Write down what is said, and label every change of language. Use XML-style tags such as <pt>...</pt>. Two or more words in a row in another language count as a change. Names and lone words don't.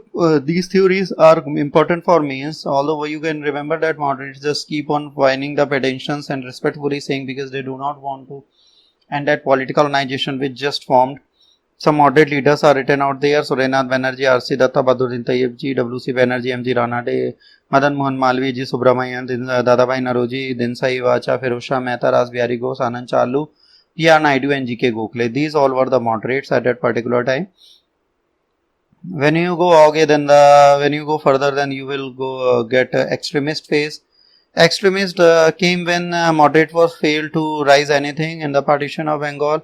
<en>These theories are important for me, although you can remember that moderates just keep on whining the pedestrians and respectfully saying because they do not want to, and that political organization which just formed. Some moderate leaders are written out there: Surendra Banerjee, R.C. Datta, Badruddin Tayyib, W.C. Banerjee, M.G. Ranade, Madan Mohan Malvi, G. Subramanian, Dadabhai Naroji, Dinsai Vacha, Firuzshah Mehta, Ras Bihari Ghosh, Anand Chalu, T.R. Naidu and G.K. Gokhale. These all were the moderates at that particular time. When you go when you go further, then you will go get extremist phase. Extremist came when moderate was failed to rise anything in the partition of Bengal.</en>